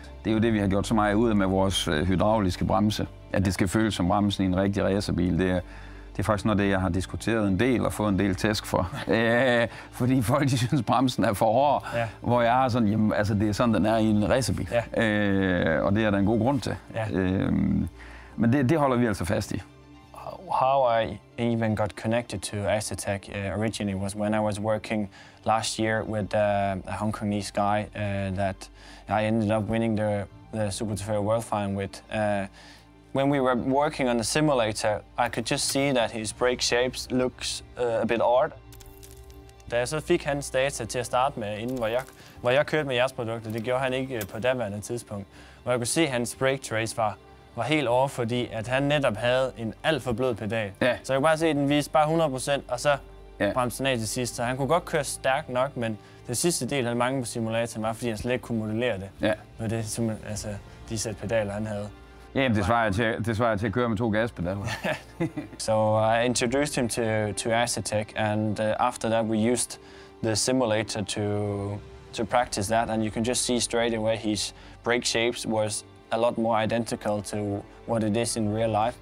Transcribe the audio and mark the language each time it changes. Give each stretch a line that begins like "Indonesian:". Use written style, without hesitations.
Danish: Det er jo det, vi har gjort så meget ud af med vores hydrauliske bremse. At det skal føles som bremsen i en rigtig racerbil. Det er faktisk noget, det jeg har diskuteret en del og fået en del tæsk for. Fordi folk synes, bremsen er for hård. Ja. Hvor jeg har sådan, jamen, altså det er sådan, den er i en racerbil. Ja. Og det er der en god grund til. Ja. Men det holder vi altså fast i.
English: How I even got connected to Asetek originally was when I was working last year with a Hong Kongese guy that I ended up winning the Super Trofeo World Final with. When we were working on the simulator, I could just see that his brake shapes looks a bit odd.
Danish: Da jeg så fik hans data til at starte med, inden hvor jeg kørte med jeres produkter, det gjorde han ikke på daværende tidspunkt, hvor jeg kunne se, at hans brake trace var helt over, fordi at han netop havde en alt for blød pedal. Ja. Så jeg kunne bare se, at den viste bare 100%, og så bremste den af til sidst. Så han kunne godt køre stærkt nok, men den sidste del havde mange på simulatoren, var fordi han slet ikke kunne modellere det. Ja. Med det, altså, de sæt pedaler, han havde. Jamen, det svarer til at køre med 2 gaspedaler.
English: So I introduced him to Asetek, and after that we used the simulator to practice that, and you can just see straight away his brake shapes was a lot more identical to what it is in real life.